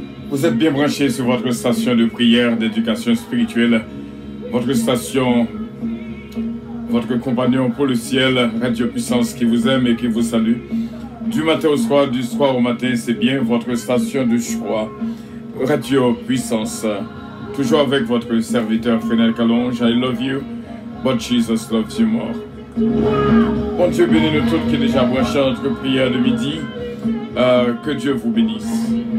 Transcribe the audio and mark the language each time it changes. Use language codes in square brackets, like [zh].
[fr] Vous êtes bien branchés sur votre station de prière, d'éducation spirituelle, votre station, votre compagnon pour le ciel, Radio Puissance qui vous aime et qui vous salue. Du matin au soir, du soir au matin, c'est bien votre station de choix, Radio Puissance. Toujours avec votre serviteur Frédéric Calonge. [en] I love you, but Jesus loves you more. [fr] Bon Dieu, bénis-nous tous qui est déjà branché à notre prière de midi. Que Dieu vous bénisse.